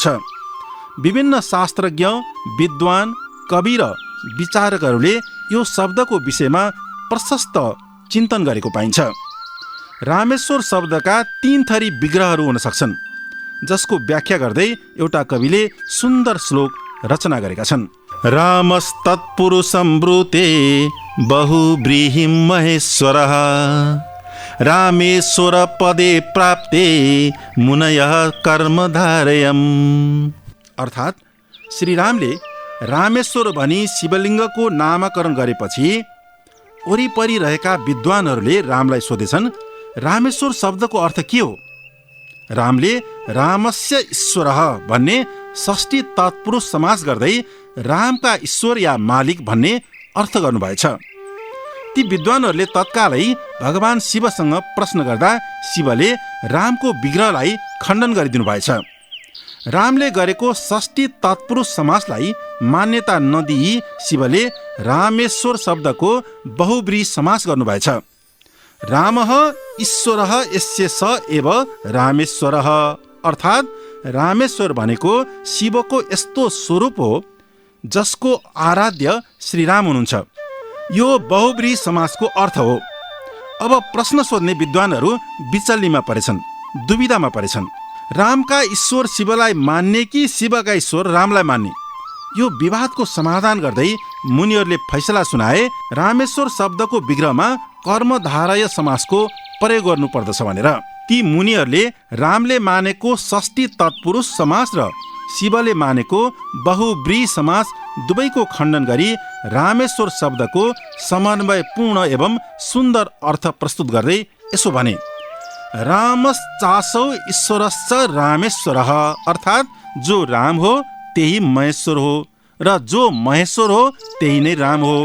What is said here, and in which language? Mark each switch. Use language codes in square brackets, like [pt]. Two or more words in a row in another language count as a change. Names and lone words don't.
[ne] विभिन्न शास्त्रज्ञ, विद्वान, कवि र विचारकहरूले यो शब्दको विषयमा प्रशस्त चिन्तन गरेको पाइन्छ। रामेश्वर शब्दका 3 थरी विग्रहहरू हुन सक्छन्, जसको व्याख्या गर्दै एउटा कविले सुन्दर श्लोक रचना गरेका छन्। [sa] रामस्तत्पुरुषं ब्रूते बहुव्रीहिं महेश्वरः रामेश्वर पदे प्राप्ते मुनयः कर्मधारयम्। [ne] अर्थात् श्रीरामले रामेश्वर भनी शिवलिङ्गको नामकरण गरेपछि वरिपरि रहेका विद्वानहरूले रामलाई सोधेछन्, रामेश्वर शब्दको अर्थ के हो? रामले [sa] रामस्य ईश्वरः [ne] भन्ने षष्ठी तत्पुरुष समास गर्दै रामका ईश्वर या मालिक भन्ने अर्थ गर्नुभएछ। ती विद्वानहरूले तत्कालै भगवान शिवसँग प्रश्न गर्दा शिवले रामको विग्रहलाई खण्डन गरिदिनु भएछ। रामले गरेको षष्ठी तत्पुरुष समासलाई मान्यता नदिई शिवले रामेश्वर शब्दको बहुव्रीहि समास गर्नुभएछ। [sa] रामः ईश्वरः यस्य स एव रामेश्वरः, [ne] अर्थात् रामेश्वर भनेको शिवको यस्तो स्वरूप हो जसको आराध्य श्रीराम हुनुहुन्छ। यो बहुव्रीहि समासको अर्थ हो। अब प्रश्न सोध्ने विद्वानहरू विचल्लीमा परेछन्, दुविधामा परेछन्। रामका ईश्वर शिवलाई मान्ने कि शिवका ईश्वर रामलाई मान्ने, यो विवादको समाधान गर्दै मुनिहरूले फैसला सुनाए रामेश्वर शब्दको विग्रहमा कर्मधारय समासको प्रयोग गर्नुपर्दछ भनेर। ती मुनिहरूले रामले मानेको षष्ठी तत्पुरुष समास र शिवले मानेको बहुव्रीहि समास दुवैको खण्डन गरी रामेश्वर शब्दको समन्वयपूर्ण एवं सुन्दर अर्थ प्रस्तुत गर्दै यसो भने, [sa] रामश्चासौ ईश्वरश्च रामेश्वरः, [ne] अर्थात् जो राम हो त्यही महेश्वर हो र जो महेश्वर हो त्यही नै राम हो।